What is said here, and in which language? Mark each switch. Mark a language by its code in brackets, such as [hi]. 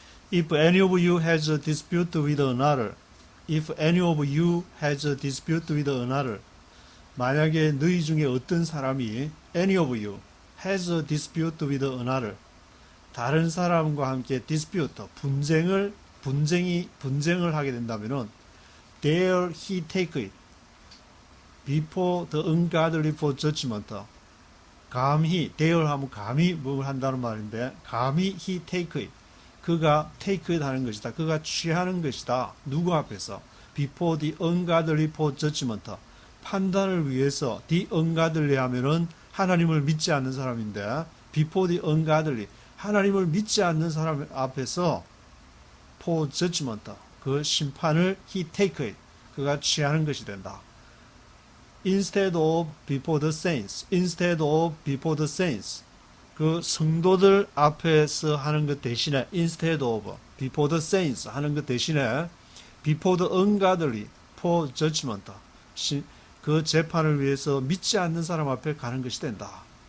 [en] If any of you has a dispute with another, if any of you has a dispute with another, [ko] 만약에 너희 중에 어떤 사람이 [en] any of you has a dispute with another, [ko] 다른 사람과 함께 [en] dispute, [ko] 분쟁을 하게 된다면은 [en] dare he take it before the ungodly for judgment. [ko] 감히 dare 하면 감히 뭘 한다는 말인데 감히 [en] he take it. [ko] 그가 [en] take it [ko] 하는 것이다. 그가 취하는 것이다. 누구 앞에서? [en] Before the ungodly for judgment. [ko] 판단을 위해서 the ungodly 하면은 하나님을 믿지 않는 사람인데 [en] before the ungodly [ko] 하나님을 믿지 않는 사람 앞에서 [en] for judgment [ko] 그 심판을 [en] he take it [ko] 그가 취하는 것이 된다. [en] Instead of before the saints. Instead of before the saints. [ko] 그 성도들 앞에서 하는 것 대신에 [en] instead of before the saints [ko] 하는 것 대신에 [en] before the ungodly for judgment [ko] 그 재판을 위해서 믿지 않는 사람 앞에 가는 것이 된다.